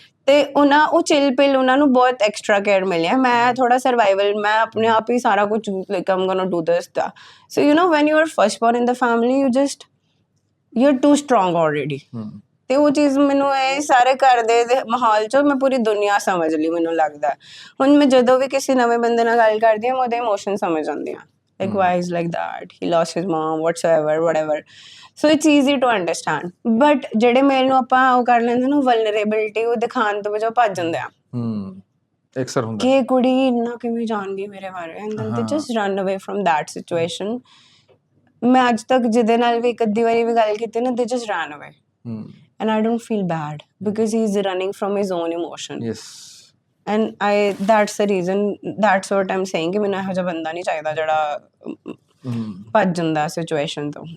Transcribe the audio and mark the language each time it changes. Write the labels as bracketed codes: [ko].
[pa] ਤੇ ਉਹ chill pill ਉਹਨਾਂ ਨੂੰ ਬਹੁਤ ਐਕਸਟਰਾ ਕੇਅਰ ਮਿਲਿਆ, ਮੈਂ ਥੋੜਾ ਸਰਵਾਈਵਲ, ਮੈਂ ਆਪਣੇ ਆਪ ਹੀ ਸਾਰਾ ਕੁਝ [en] like I'm gonna do this [pa] ਦਾ। [en] So you know when you are first born in the family you are too strong already. [pa] ਤੇ ਉਹ ਚੀਜ਼ ਮੈਨੂੰ ਇਹ ਸਾਰੇ ਘਰ ਦੇ ਮਾਹੌਲ 'ਚੋਂ ਮੈਂ ਪੂਰੀ ਦੁਨੀਆ ਸਮਝ ਲਈ, ਮੈਨੂੰ ਲੱਗਦਾ। ਹੁਣ ਮੈਂ ਜਦੋਂ ਵੀ ਕਿਸੇ ਨਵੇਂ ਬੰਦੇ ਨਾਲ ਗੱਲ ਕਰਦੀ ਹਾਂ ਮੈਂ ਉਹਦੇ ਇਮੋਸ਼ਨ ਸਮਝ ਆਉਂਦੀ ਹਾਂ, [en] like why he's like that, he lost his mom, whatever, so it's easy to understand। but [pa] ਜਿਹੜੇ ਮੇਲ ਨੂੰ ਆਪਾਂ ਉਹ ਕਰ ਲੈਂਦੇ ਨਾ ਵਲਨਰੇਬਿਲਿਟੀ, ਉਹ ਦਿਖਾਉਣ ਤੋਂ ਵਜੋਂ ਭੱਜ ਜਾਂਦੇ ਆ ਅਕਸਰ ਹੁੰਦਾ ਕਿ ਕੁੜੀ ਇੰਨਾ ਕਿਵੇਂ ਜਾਣਦੀ ਮੇਰੇ ਬਾਰੇ, [en] and then they just run away from that situation। [pa] ਮੈਂ ਅੱਜ ਤੱਕ ਜਿਹਦੇ ਨਾਲ ਵੀ ਇੱਕ ਅੱਧੀ ਵਾਰੀ ਵੀ ਗੱਲ ਕੀਤੀ ਨਾ, [en] they just ran away and I don't feel bad because he's running from his own emotion। Yes and that's the reason, that's what I'm saying [pa] ਕਿ ਮੈਨੂੰ ਇਹੋ ਜਿਹਾ ਬੰਦਾ ਨਹੀਂ ਚਾਹੀਦਾ ਜਿਹੜਾ ਭੱਜ ਜਾਂਦਾ ਸਿਚੁਏਸ਼ਨ ਤੋਂ।